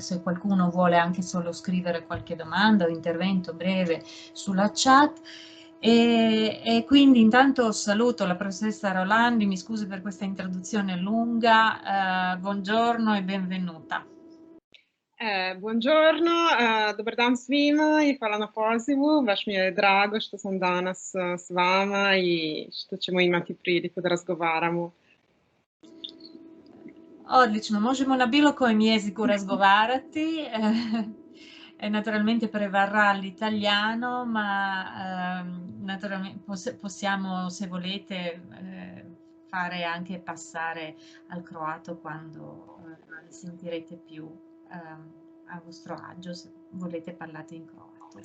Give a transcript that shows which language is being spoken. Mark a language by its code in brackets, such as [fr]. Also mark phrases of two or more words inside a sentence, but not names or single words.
[it] Se qualcuno vuole anche solo scrivere qualche domanda o intervento breve sulla chat. E quindi intanto saluto la professoressa Rolandi, mi scusi per questa introduzione lunga, buongiorno e benvenuta. Buongiorno, [hr] dobar dan svima i hvala na pozivu. Baš mi je drago što sam danas s vama i što ćemo imati priliku da razgovaramo. Odlično, možemo na bilo kojem jeziku razgovarati. [it] Naturalmente prevarrà l'italiano, ma naturalmente possiamo, se volete, fare anche passare al croato quando vi sentirete più a vostro agio, se volete parlate in croato.